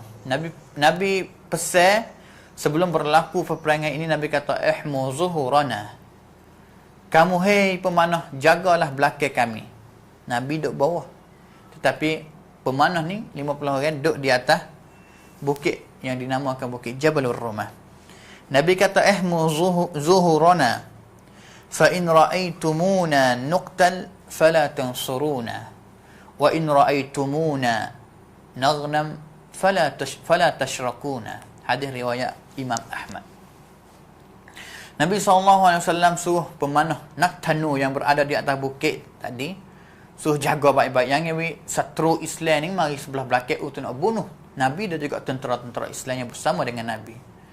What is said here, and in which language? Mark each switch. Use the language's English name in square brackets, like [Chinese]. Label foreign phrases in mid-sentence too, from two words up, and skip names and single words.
[Malay] Nabi pesan sebelum berlaku peperangan ini, Nabi kata, [Arabic] احموا ظهورنا, [Malay] kamu hei pemanah, jagalah belakang kami. Nabi duduk bawah, tetapi pemanah ni 50 orang duduk di atas bukit yang dinamakan bukit Jabalur Rumah. Nabi kata, [Arabic] احموا ظهورنا فإن رأيتمونا نقتل فلا تنصرونا وإن رأيتمونا نغنم فلا تشركونا. [Malay] Hadis riwayat Imam Ahmad. Nabi SAW suruh pemanah Naktanu yang berada di atas bukit tadi, suruh jaga baik-baik. Yang ini satru Islam ni mari sebelah belakang untuk nak bunuh Nabi dan juga tentera-tentera Islam yang bersama dengan Nabi.